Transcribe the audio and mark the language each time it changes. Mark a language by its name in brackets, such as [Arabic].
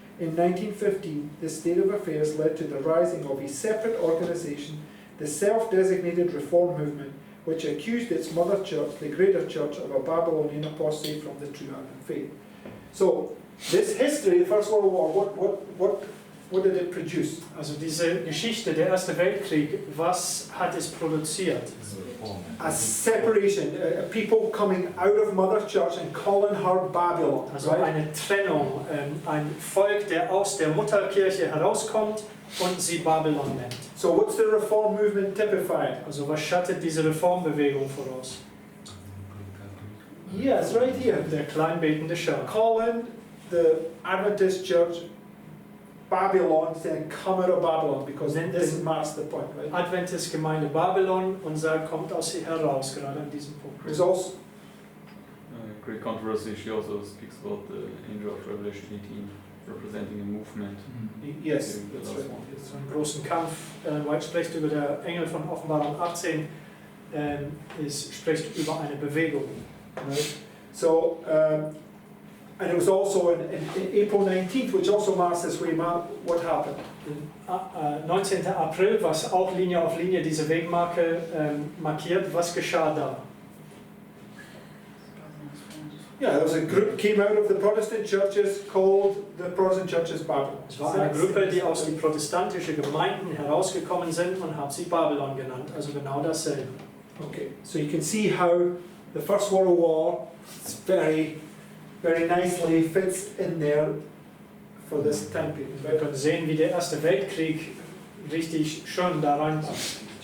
[English] In 1915, this state of affairs led to the rising of a separate organization, the self-designated Reform Movement, which accused its mother church, the Greater Church, of a Babylonian apostasy from the true Advent faith. So, this history, the First World War, what did it produce? [German] Also diese Geschichte, der Erste Weltkrieg, was hat es produziert? [English] A separation, people coming out of Mother Church and calling her Babylon. [German] Also [English] Right? [German] eine Trennung, ein Volk, der aus der Mutterkirche herauskommt und sie Babylon nennt. [English] So what's the Reform Movement typified? [German] Also was schattet diese Reformbewegung voraus? [English] Yes, right here. [German] Der kleinbetende Schar. [English] Calling the Adventist Church Babylon, saying come out of Babylon, because this marks the point, right? [German] Adventist Gemeinde Babylon und sagt, kommt aus ihr heraus, gerade an diesem Punkt. [English] There's also Great controversy. She also speaks about the angel of Revelation 18 representing a movement. yes, during the that's last right. one. Yes. [German] So einen großen Kampf. White spricht über der Engel von Offenbarung 18, spricht über eine Bewegung. [English] Right. So, and it was also in April 19th, which also marks this way. What happened? 19. [German] April, was auch Linie auf Linie diese Wegmarke markiert. Was geschah da? [English] Yeah, there was a group came out of the Protestant churches called the Protestant churches Babylon. [German] Es war eine Gruppe, die aus den protestantischen Gemeinden herausgekommen sind und hat sie Babylon genannt. Also genau dasselbe. [English] Okay, so you can see how the First World War is very nicely fits in there for this time period. [German] Wir können sehen, wie der Erste Weltkrieg richtig schön da reinpasst.